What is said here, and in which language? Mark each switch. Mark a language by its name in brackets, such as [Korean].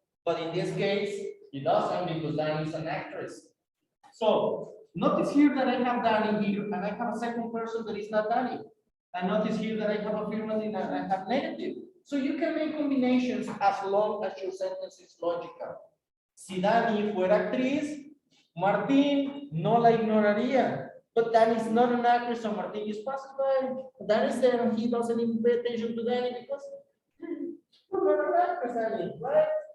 [English] But in this case, he doesn't, because Danny is an actress. So notice here that I have Danny here, and I have a second person that is not Danny. And notice here that I have affirmative and I have negative. So you can make combinations as long as your sentence is logical. [Spanish] Si Dani fuera actriz, Martín no la ignoraría. [English] But Dani is not an actress, so Martín is passing by. Dani is there and he doesn't even pay attention to Dani because you're not an actress, Dani, right?